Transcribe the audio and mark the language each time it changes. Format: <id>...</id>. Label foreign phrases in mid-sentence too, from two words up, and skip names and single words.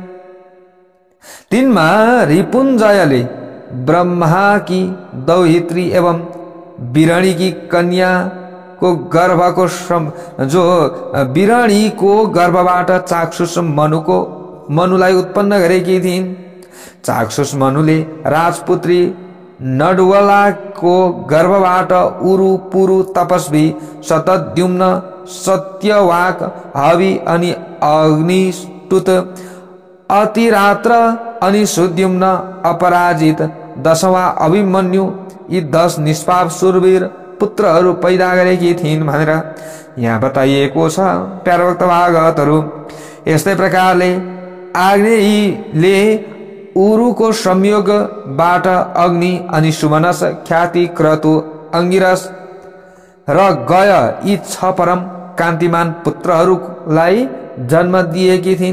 <ne>तिनमा रिपुञ्जयले ब्रह्माकी दौहित्री एवं बिरणीकी कन्या को गर्भको जो बिरणीको गर्भबाट चाक्षुष मनुलाई उत्पन्न गरेकी थिइन्। चाक्षुष मनुले राजपुत्री नडवलाको गर्भबाट उरु पुरु तपस्वी शतद्युम्न सत्यवाक हवि अनि अग्निष्टुत अतिरात्र अनि सुद्युम्न अपराजित दशवा अभिमन्यु यी 10 निष्पाप शूरवीर पुत्रहरू पैदा गरेकी थिइन् भनेर यहाँ बताइएको छ। प्यारा भक्त भागवतहरू, यस्तै प्रकारले आग्नेयीले उरुको संयोगबाट अग्नि अनि सुमनस ख्याति क्रतु अंगिरस र गय यी 6 परम कान्तिमान पुत्रहरूलाई जन्म दिएकी थिइन्।</ne>